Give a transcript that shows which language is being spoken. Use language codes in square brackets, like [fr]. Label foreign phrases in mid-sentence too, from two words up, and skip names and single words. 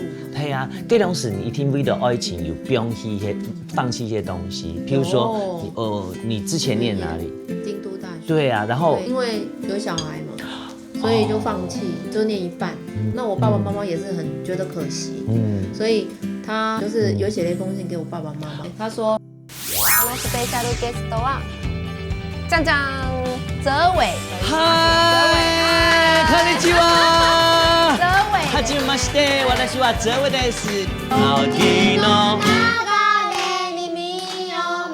[zh] 对啊，这种事你一定为了爱情有不用放弃一些东西，譬如说，你之前念哪里？京都大学。对啊，然后因为有小孩嘛，所以就放弃，就念一半。那我爸爸妈妈也是很觉得可惜，所以他就是有写了一封信给我爸爸妈妈，他说。 [ja] このスペシャルゲストはじゃんじゃん澤偉。はい、こんにちは。澤偉。はじめまして、私は澤偉です。青木の流れに身を